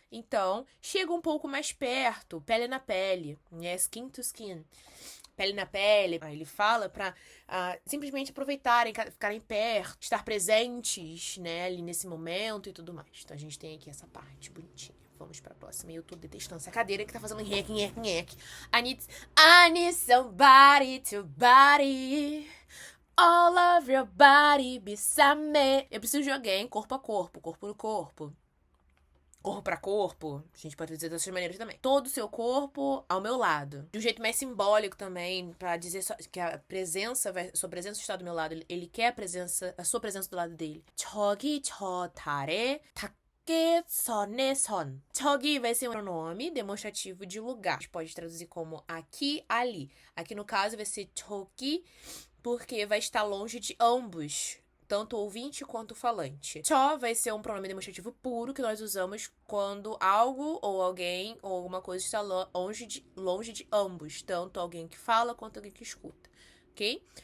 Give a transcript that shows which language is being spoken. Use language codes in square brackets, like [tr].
[pt] Então, chega um pouco mais perto, pele na pele, né? [en] Skin to skin. [pt] Pele na pele. Aí ele fala pra simplesmente aproveitarem, ficarem perto, estar presentes, né, ali nesse momento e tudo mais. Então a gente tem aqui essa parte bonitinha. Vamos pra próxima. Eu tô detestando essa cadeira que tá fazendo nhec. [en] I need somebody to body. All of your body beside me. [pt] Eu preciso de alguém corpo a corpo, corpo no corpo. Corpo pra corpo, a gente pode dizer dessas maneiras também. Todo o seu corpo ao meu lado. De um jeito mais simbólico também, pra dizer que a presença, sua presença está do meu lado. Ele quer a sua presença do lado dele. [ko] 저기 저 달에 닿게 선에 선. [pt] 저기 vai ser um pronome demonstrativo de lugar. A gente pode traduzir como aqui, ali. Aqui no caso vai ser 저기, porque vai estar longe de ambos, tanto o ouvinte quanto o falante. Cho vai ser um pronome demonstrativo puro que nós usamos quando algo ou alguém ou alguma coisa está longe de ambos, tanto alguém que fala quanto alguém que escuta, ok?